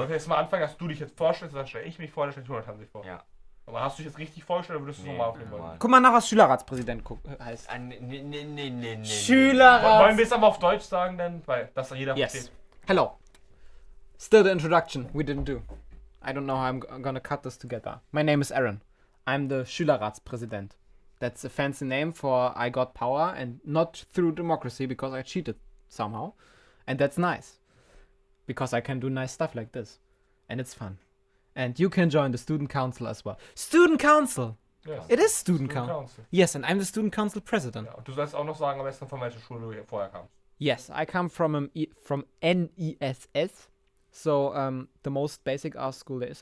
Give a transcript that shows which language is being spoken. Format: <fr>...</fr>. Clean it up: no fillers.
<de>okay, jetzt mal anfangen, dass du dich jetzt vorstellst, dann stelle ich mich vor, dann stellt Jonathan sich vor. Ja. Aber hast du dich jetzt richtig vorgestellt oder würdest du es Nee, nochmal aufnehmen wollen? normal. Guck mal nach, was Schülerratspräsident heißt. Nee. Wollen wir es aber auf Deutsch sagen denn? Weil das jeder</de> <en>Yes.</en> <de>versteht.</de> <en>Hello. Still the introduction we didn't do. I don't know how I'm gonna cut this together. My name is Aaron. I'm the Schülerratspräsident. That's a fancy name for I got power and not through democracy because I cheated somehow. And that's nice. Because I can do nice stuff like this. And it's fun. And you can join the student council as well. Student council! Yes. It is student council. Council. Yes, and I'm the student council president.</en> <de>Ja, und du sollst auch noch sagen, am besten von welcher Schule du hier vorher kamst.</de> <en>Yes, I come from NESS, So the most basic art school there is.</en>